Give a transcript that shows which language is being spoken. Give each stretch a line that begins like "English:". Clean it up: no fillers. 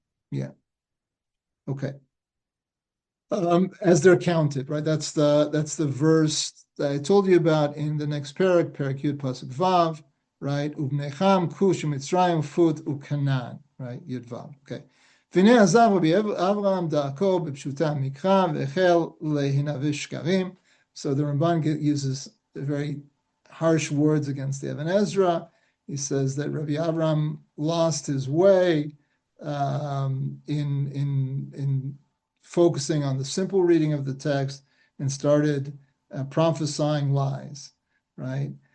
English: Yeah. Okay. As they're counted, right? That's the verse that I told you about in the next parak Yud Pasuk Vav, right? Ubnecham Kush Mitzrayim Fut Ukanan, right? Yud Vav. Okay.
Hebrew: והנה עזב רבי אברהם דרכו בפשוטה המקרא והחל להנבא שקרים.
English: So the Ramban uses very harsh words against the Ibn Ezra. He says that Rabbi Avraham lost his way in focusing on the simple reading of the text, and started prophesying lies, right?